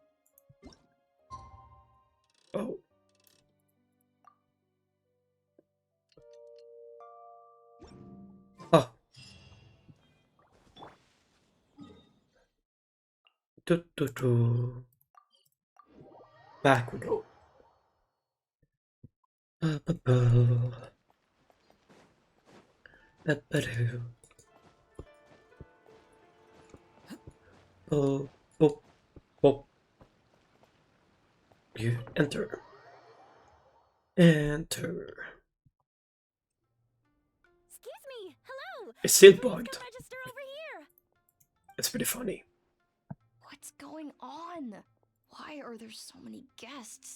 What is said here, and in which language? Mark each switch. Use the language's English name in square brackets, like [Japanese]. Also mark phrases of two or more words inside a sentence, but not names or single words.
[English] Oh. Ah. Back we go. Ba-ba-bo. Ba-ba-doo. Bo, bo, bo. You enter. Enter. Excuse me. Hello. It's still Please bugged. come register over here. It's pretty funny. What's going on? Why are there so many guests?